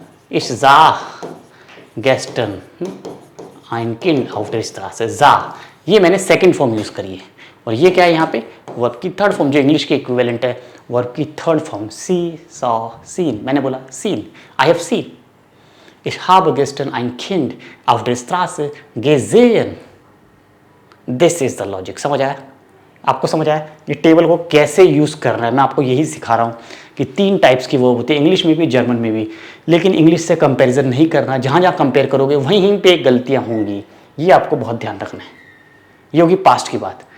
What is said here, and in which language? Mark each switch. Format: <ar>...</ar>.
<de>Ich sah gestern ein Kind auf der Straße।</de> <hi>जा, ये मैंने सेकंड फॉर्म यूज करी है। और ये क्या है यहाँ पे? वर्ब की थर्ड फॉर्म, जो इंग्लिश के इक्विवेलेंट है, वर्ब की थर्ड फॉर्म।</hi> <en>see saw seen,</en> <hi>मैंने बोला</hi> <en>Seen, I have seen.</en> <de>Ich habe gestern ein Kind auf der Straße gesehen।</de> <en>This is the logic.</en> <hi>समझ आया? आपको समझ आया ये टेबल को कैसे यूज करना है? मैं आपको यही सिखा रहा हूँ कि तीन टाइप्स की वर्ब होती है, इंग्लिश में भी जर्मन में भी। लेकिन इंग्लिश से कंपैरिजन नहीं करना, जहाँ जहाँ कंपेयर करोगे वहीं पे गलतियाँ होंगी, ये आपको बहुत ध्यान रखना है। ये होगी पास्ट की बात।</hi>